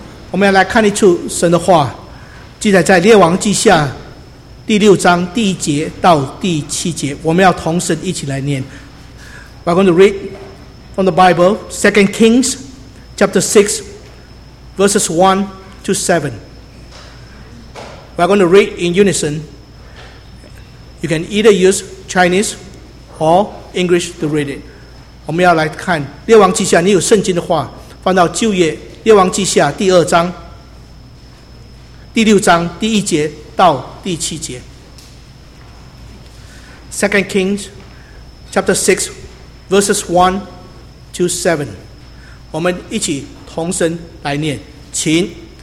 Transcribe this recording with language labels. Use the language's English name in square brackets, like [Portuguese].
[Chinese] 我们要来看一处神的话，记载在列王记下第六章第一节到第七节。我们要同神一起来念。 [English] We're going to read from the Bible, 2 Kings chapter 6, verses 1 to 7. We're going to read in unison. You can either use Chinese or English to read it. [Chinese] 我们要来看列王记下，你有圣经的话，翻到旧约列王记下第二章第六章第一节到第七节。 [English] 2 Kings chapter 6 verses 1 to 7， [Chinese] 我们一起同声来念，请。